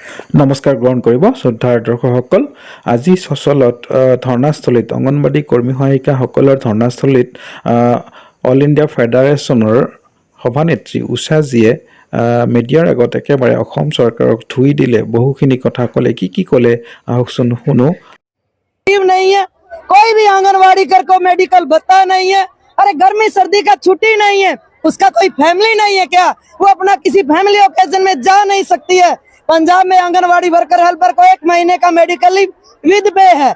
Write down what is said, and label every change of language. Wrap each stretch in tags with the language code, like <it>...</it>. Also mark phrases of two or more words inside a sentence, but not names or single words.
<as>নমস্কাৰ গ্ৰহণ কৰিব শ্ৰদ্ধাৰ দৰ্শকসকল। আজি সচলত ধৰ্ণাস্থলীত অংগনবাড়ী কৰ্মী সহায়িকাসকলৰ ধৰ্ণাস্থলীত অল ইণ্ডিয়া ফেডাৰেশ্যনৰ সভানেত্ৰী উষাজীয়ে মিডিয়াৰ আগত একেবাৰে অসম চৰকাৰক ধুই দিলে, বহুখিনি কথা ক'লে। কি ক'লে আহকচোন শুনো।</as> <hi>नहीं है, कोई भी आंगनवाड़ी कर को मेडिकल भत्ता नहीं है। अरे गर्मी सर्दी का छुट्टी नहीं है, उसका कोई फैमिली नहीं है क्या? वो अपना किसी</hi> <en>family occasion</en> <hi>में जा नहीं सकती है। पंजाब में आंगनवाड़ी</hi> <en>worker helper</en> <hi>को 1 महीने का</hi> <en>medical leave with pay</en> <hi>है।</hi>